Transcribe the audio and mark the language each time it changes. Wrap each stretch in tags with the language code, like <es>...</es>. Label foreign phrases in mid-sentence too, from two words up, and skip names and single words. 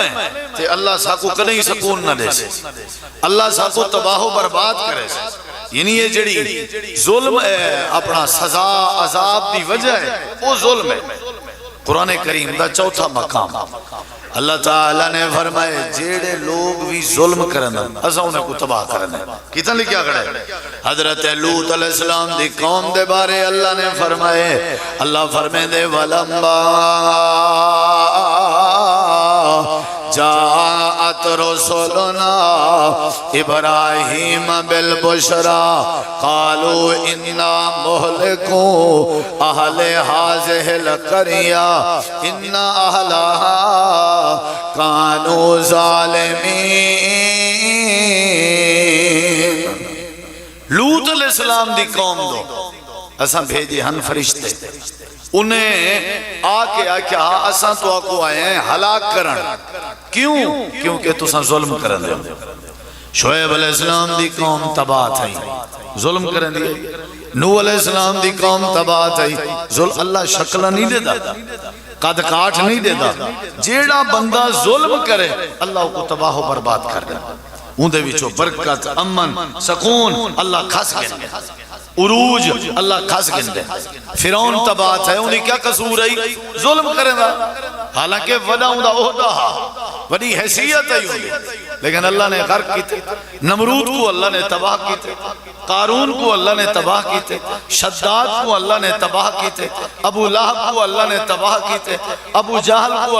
<skr>ہیں تے اللہ ساکو کدیں سکون نہ دے سے اللہ ساکو تباہ و برباد کرے سے یعنی یہ جڑی ظلم ہے اپنا سزا عذاب دی وجہ ہے وہ ظلم ہے قرآن کریم دا چوتھا مقام اللہ تعالیٰ نے فرمائے جیڑے لوگ بھی ظلم کرنا اساں انہیں کو تباہ کرنا کتنا لکھیا کرے حضرت لوط علیہ السلام دی قوم دے بارے اللہ نے فرمائے اللہ فرمائے دے وَلَمَّا</skr> <ar>جاءت رسولنا ابراہیم بالبشرى قالوا انا مہلکو اہل هذه القرية ان اہلها كانوا ظالمین</ar> <skr>لوط علیہ السلام دی قوم دو اساں بھیجے ہن فرشتے انہیں آکے آکیا اساں تو آکو آئے ہیں ہلاک کرن کیوں؟ کیونکہ تساں ظلم کرن دے شعیب علیہ السلام دی قوم تباہ تھئی ظلم کرن دے نوح علیہ السلام دی قوم تباہ تھئی اللہ شکل نہیں دے دا قد کاٹ نہیں دے دا جیڑا بندہ ظلم کرے اللہ کو تباہ و برباد کر دے اندے وچوں برکت امن سکون اللہ کھس گئے عروج اللہ کھس گندے فرعون تباہ ہے انہیں کیا قصور ہے ظلم کریں دا حالانکہ وڈا اندہ عہدہ وڈی حیثیت ہے لیکن اللہ نے غرق کیتے نمرود کو اللہ نے تباہ کیتے قارون کو اللہ نے تباہ کیتے شداد کو اللہ نے تباہ کیتے ابو لہب کو اللہ نے تباہ کیتے ابو جہل کو</skr>